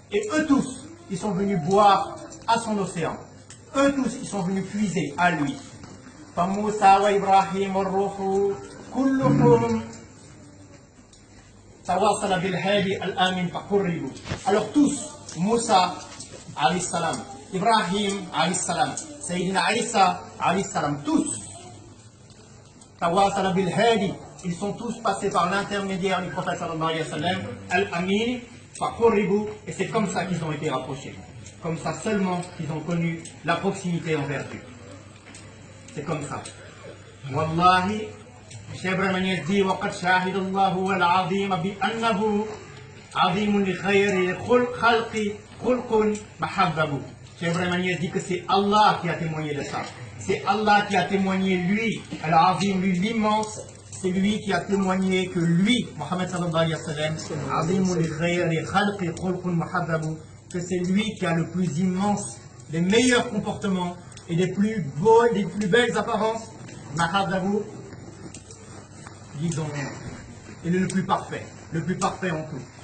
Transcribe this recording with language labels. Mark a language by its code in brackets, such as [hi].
[fr] Et eux tous, ils sont venus boire à son océan. Eux tous, ils sont venus puiser à lui. [ar] فموسى وإبراهيم والروح كلهم تواصل بالهادي الآمن فقربوا. [fr] Alors tous, Moussa alayhi salam, Ibrahim alayhi salam, Sayyidina Isa alayhi salam, tous [ar] تواصل بالهادي, [fr] ils sont tous passés par l'intermédiaire du prophète sallallahu alayhi wa sallam, [ar] al-Amin faqurribu, [fr] et c'est comme ça qu'ils ont été rapprochés, comme ça seulement qu'ils ont connu la proximité envers Dieu. C'est comme ça. [ar] Wallahi, Cheikh Bamaniès dit وَقَدْ شَاهِدَ اللَّهُ وَالْعَظِيمَ بِأَنَّهُ عَظِيمٌ لِخَيْرِ خَلْقِ خُلْقٌ مَحَبَّبُ. [fr] Cheikh Bamaniès dit que c'est Allah qui a témoigné de ça. C'est Allah qui a témoigné, lui, Al-Azim, lui l'immense, c'est lui qui a témoigné que lui, Mohammed sallallahu alayhi wa sallam, [ar] عَظِيمٌ لِخَيْرِ خَلْقِ خُلْقٌ مَحَبَّبُ, [fr] que c'est lui qui a le plus immense, les meilleurs comportements et les plus beaux, les plus belles apparences, Mahadabu, disons, il est le plus parfait en tout.